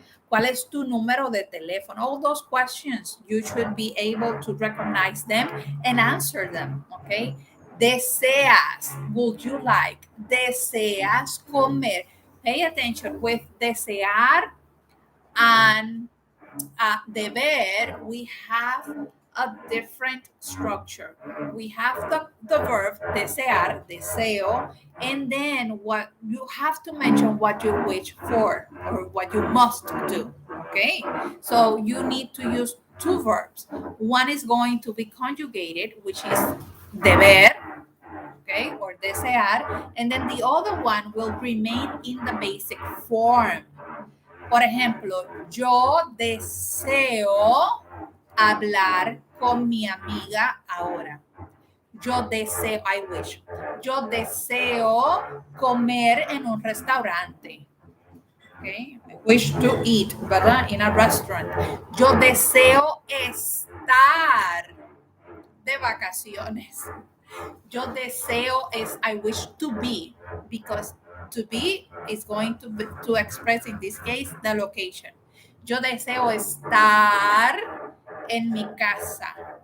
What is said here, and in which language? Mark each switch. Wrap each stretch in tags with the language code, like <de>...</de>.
<es>¿Cuál es tu número de teléfono?</es> <en>All those questions, you should be able to recognize them and answer them, okay? Deseas, would you like?</en> <es>Deseas comer.</es> <en>Pay attention with desear and deber, we have a different structure. We have the verb desear, deseo, and then what you have to mention what you wish for or what you must do. Okay, so you need to use two verbs. One is going to be conjugated, which is deber, okay, or desear, and then the other one will remain in the basic form.</en> <es>Por ejemplo, yo deseo hablar con mi amiga ahora. Yo deseo,</es> <en>I wish.</en> <es>Yo deseo comer en un restaurante. Okay?</es> <en>I wish to eat, ¿verdad? In a restaurant.</en> <es>Yo deseo estar de vacaciones.</es> <en>Yo deseo is I wish to be, because to be is going to express in this case the location.</en> <es>Yo deseo estar en mi casa.</es>